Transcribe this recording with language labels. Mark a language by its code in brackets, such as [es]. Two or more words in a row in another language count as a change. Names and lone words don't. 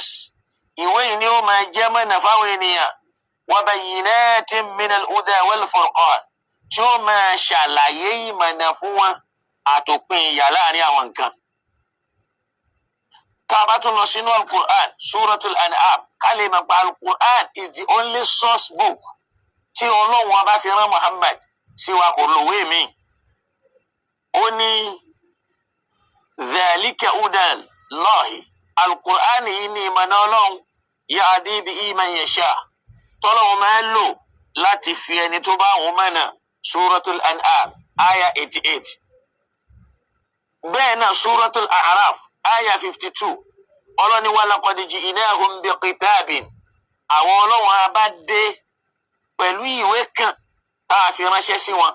[yo] Ìwé yìí ni ó máa jẹ́ mọ̀nà fáwọn ènìyàn wa [ar] بينات من الهدى والفرقان [yo] tí ó máa ṣàlàyé ìmọ̀nà fún wọn àtòpin ìyà láàrin àwọn nǹkan. Tá a bá tún lọ sínú Al-Qur'an Suratul An'am ká lè mọ̀ pé Al-Qur'an [en] is the only source book [yo] tí Ọlọ́run wa bá fi rán Muhammad sí wa kò lòwe mi. [ar] Ó ní ذلك هدى الله. [yo] Al-Qur'an yìí ni ìmọ̀nà Ọlọ́run [ar] يهدي به من يشاء [yo] tọ́lọ́run máa ń lò láti fi ẹni tó bá òun mọ̀nà. Suratul An'am aya 88. Bẹ́ẹ̀ náà Suratul A'raf aya 52 Ọlọ́ni wa [ar] لقد جئناهم بكتاب. [yo] Àwọn Ọlọ́run á bá dé pẹ̀lú ìwé kan tá a fi ránṣẹ́ sí wọn.